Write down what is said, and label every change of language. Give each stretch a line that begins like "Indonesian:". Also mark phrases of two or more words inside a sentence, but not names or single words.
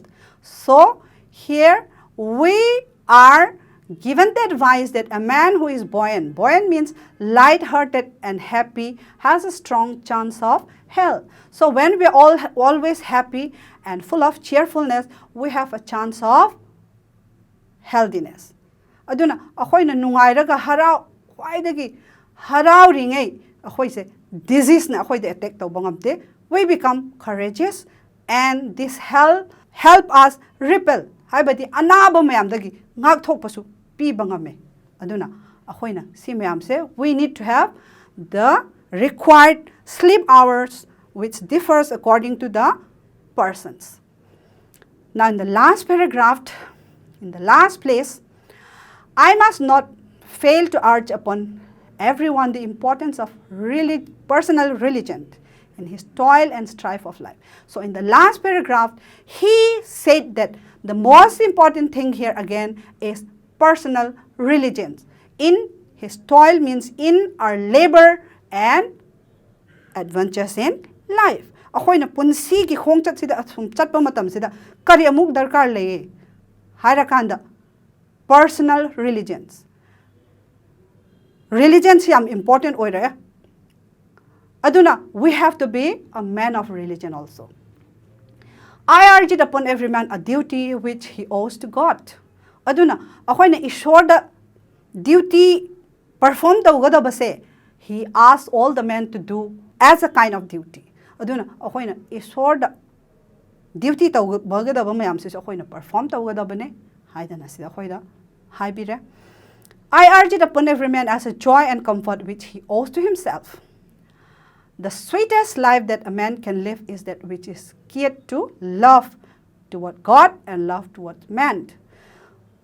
English: So here we are given the advice that a man who is buoyant means light-hearted and happy, has a strong chance of health. So when we are always happy and full of cheerfulness, we have a chance of healthiness.
Manipuri: Aduna akoy na nungairaga harau kwaidagi harau ringai akoy se disease na akoy de attack tawba ngamte,
English: we become courageous, and this help us repel
Manipuri: haibadi anaba mayamdagi ngak thokpasu piba ngame. Aduna akoyna si mayam se
English: we need to have the required sleep hours, which differs according to the persons. Now in the last paragraph, in the last place, I must not fail to urge upon everyone the importance of personal religion in his toil and strife of life. So in the last paragraph, he said that the most important thing here again is personal religion. In his toil means in our labor and adventures in life.
Manipuri: Akoy na punsi ki khongchat sida athum chatpa matam sida kari amuk darkar leye hairakanda
English: personal religions.
Manipuri: Religions yam important oira. Aduna,
English: we have to be a man of religion also. I urge it upon every man a duty which he owes to God.
Manipuri: Aduna, akoy na ishwar da
English: duty perform
Manipuri: tawgadaba se,
English: he asks all the men to do as a kind of duty.
Manipuri: Aduna, akoy na ishwar da duty tawgadaba mayam se akoy na perform tawgadaba ne, haidana sida akoy da haibire.
English: I urge it upon every man as a joy and comfort which he owes to himself. The sweetest life that a man can live is that which is geared to love toward God and love toward man.